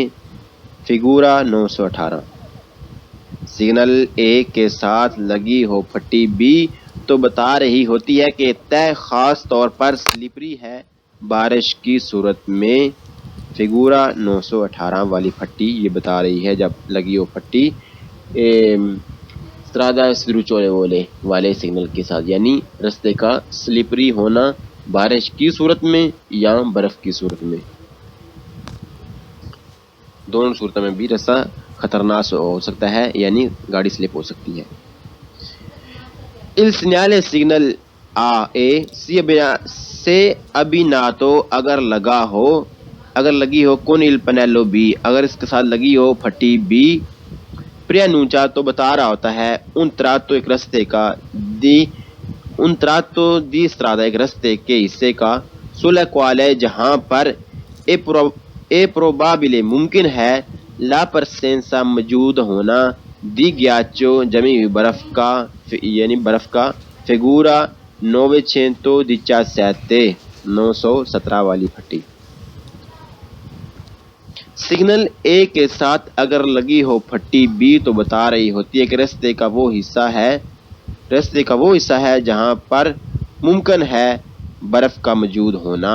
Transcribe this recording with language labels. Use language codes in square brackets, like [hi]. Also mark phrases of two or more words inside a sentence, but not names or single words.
[ur] فگورا 918 سگنل اے کے ساتھ لگی ہو پھٹی بی تو بتا رہی ہوتی ہے کہ طے خاص طور پر سلپری ہے بارش کی صورت میں۔ فگورا 918 والی پھٹی یہ بتا رہی ہے جب لگی ہو پھٹی [it] strada sdrucciolevole [ur] والے سگنل کے ساتھ، یعنی رستے کا سلپری ہونا بارش کی صورت میں یا برف کی صورت میں، دونوں صورتوں میں بھی راستہ خطرناک ہو سکتا ہے، یعنی گاڑی سلپ ہو سکتی ہے۔ [it] Il segnale signal A [ur] سے ابھی نہ تو اگر لگی ہو [it] con il pannello B [ur] اگر اس کے ساتھ لگی ہو پھٹی B preannuncia تو بتا رہا ہوتا ہے [it] un tratto [ur] ایک رستے کا [it] di strada [ur] ایک رستے کے حصے کا [it] sulla quale [ur] جہاں پر [it] è probabile [ur] ممکن ہے [it] la presenza [ur] موجود ہونا [it] di ghiaccio [ur] جمی ہوئی برف کا یعنی برف کا۔ figura 917 والی پھٹی۔ سگنل اے کے ساتھ اگر لگی ہو پھٹی بی تو بتا رہی ہوتی ہے کہ رستے کا وہ حصہ ہے جہاں پر ممکن ہے برف کا موجود ہونا۔